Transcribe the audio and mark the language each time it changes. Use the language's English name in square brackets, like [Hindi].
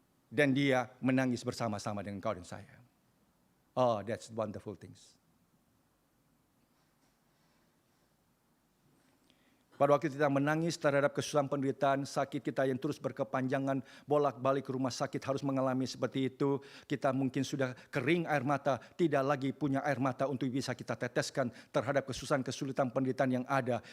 [Indonesian] Dan Dia menangis bersama-sama dengan engkau dan saya. [English] Oh, that's wonderful things. [Indonesian] Pada waktu kita menangis terhadap kesusahan penderitaan, sakit kita yang terus berkepanjangan, bolak-balik ke rumah sakit harus mengalami seperti itu. Kita mungkin sudah kering air mata, tidak lagi punya air mata untuk bisa kita teteskan terhadap kesusahan, kesulitan penderitaan yang ada.